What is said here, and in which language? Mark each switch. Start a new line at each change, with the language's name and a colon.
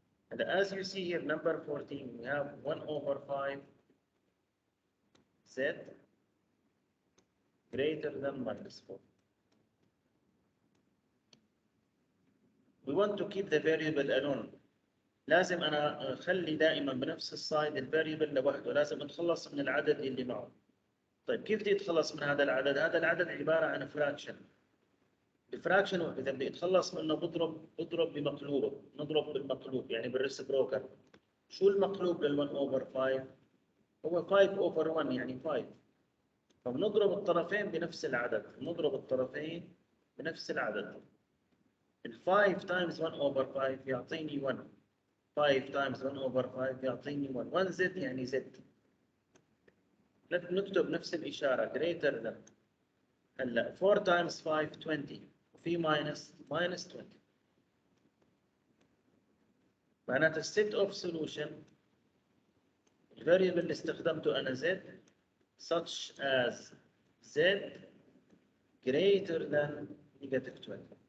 English: And as you see here, number 14, we have 1 over 5 z greater than minus 4. We want to keep the variable alone.
Arabic: لازم أنا أخلي دائما بنفس السايد الفاريبل لوحده، لازم أتخلص من العدد اللي معه. طيب كيف بدي أتخلص من هذا العدد؟ هذا العدد عبارة عن فراكشن. الفراكشن إذا بدي أتخلص منه بضرب بمقلوبه، نضرب بالمقلوب يعني بالريسبروكال. شو المقلوب لل 1 over 5؟ هو 5 over 1 يعني 5. فبنضرب الطرفين بنفس العدد، نضرب الطرفين بنفس العدد. ال 5 times 1 over 5 يعطيني 1. 5 times 1 over 5 يعطيني 1. 1 z يعني z. نكتب نفس الإشارة greater than. هلا 4 times 5 20 وفي minus 20. معناتها
English: set of solution
Arabic: الفاريبل اللي استخدمته أنا z
English: such as z greater than negative 20.